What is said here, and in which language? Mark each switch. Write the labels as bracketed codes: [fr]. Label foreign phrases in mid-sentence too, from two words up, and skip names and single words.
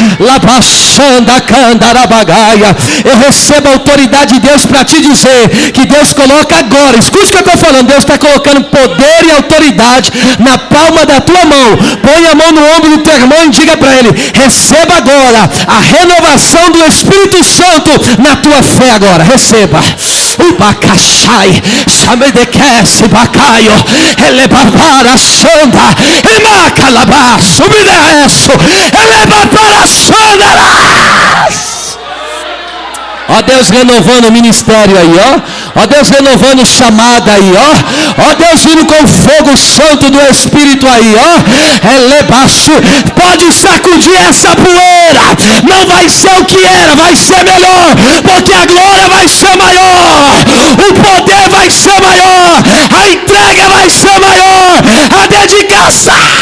[pt] Eu recebo a autoridade de Deus para te dizer que Deus coloca agora, escute o que eu estou falando, Deus está colocando poder e autoridade na palma da tua mão. Põe a mão no ombro do teu irmão e diga para ele: receba agora a renovação do Espírito Santo na tua fé agora. Receba. Ubacachai, Chamedekese, Bacaio, Elebabara Sonda, Emacalabá, Subidesso, Elebabara Sondaras. Ó Deus renovando o ministério aí, ó Deus renovando chamada aí, ó Deus vindo com fogo santo do Espírito aí, elebaixo, pode sacudir essa poeira, não vai ser o que era, vai ser melhor, porque a glória vai ser maior, o poder vai ser maior, a entrega vai ser maior, a dedicação.